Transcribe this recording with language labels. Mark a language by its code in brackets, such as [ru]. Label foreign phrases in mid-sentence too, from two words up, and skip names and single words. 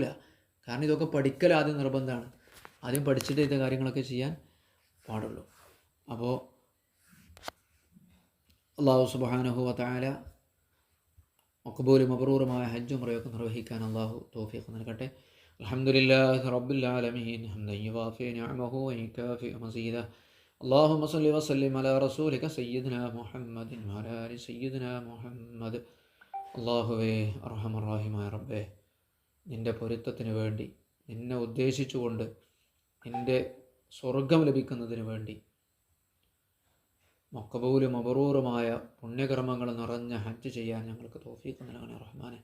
[ml] കാരണം ഇതൊക്കെ പഠിക്കൽ ആദ്യം നിർബന്ധമാണ്. ആദ്യം പഠിച്ചിട്ട് ഇത് കാര്യങ്ങളൊക്കെ ചെയ്യാൻ പാടുള്ളൂ. അപ്പോൾ അള്ളാഹു [ar] سبحانه وتعالى [ml] മഖ്ബൂലും മബ്റൂറുമായ ഹജ്ജ് ഉംറയൊക്കെ നിർവഹിക്കാൻ അള്ളാഹു തൗഫീഖ് നൽകട്ടെ. [ar] الحمد لله رب العالمين حمدا يوافي نعمه ويكافئ مزيده. اللهم صل وسلم على رسولك سيدنا محمد وعلى آل سيدنا محمد. [ml] അല്ലാഹുവേ അർഹമർ റഹീമായ റബ്ബേ, നിൻ്റെ പൊരുത്തത്തിന് വേണ്ടി, നിന്നെ ഉദ്ദേശിച്ചുകൊണ്ട് നിൻ്റെ സ്വർഗം ലഭിക്കുന്നതിന് വേണ്ടി മഖ്ബൂലും മബ്റൂറുമായ പുണ്യകർമ്മങ്ങൾ നിറഞ്ഞ ഹജ്ജ് ചെയ്യാൻ ഞങ്ങൾക്ക് തൗഫീഖ് നൽകണേ റഹ്മാനെ.